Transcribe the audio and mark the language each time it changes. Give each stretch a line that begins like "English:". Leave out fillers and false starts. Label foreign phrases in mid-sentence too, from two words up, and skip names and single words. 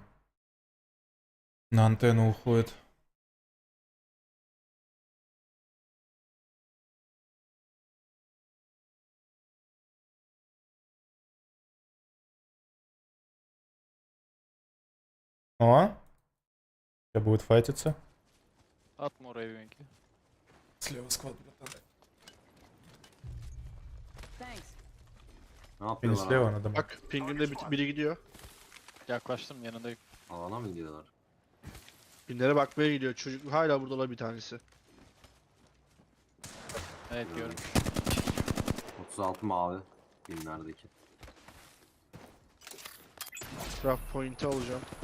Russian: На антенну уходит. О! Сейчас будет файтиться. At муравейники. Слева сквад, братан.
Turkish: Ne Beni
Russian: слева надо.
Turkish: Bak pinginde biri gidiyor. Yaklaştım yanındayım. Alana mı gidiyorlar? Pinlere bakmaya gidiyor. Çocuk hala burada bir tanesi. Evet gördüm. 36 mavi. Binlerdeki.
English: Craft point'i
Turkish: alacağım.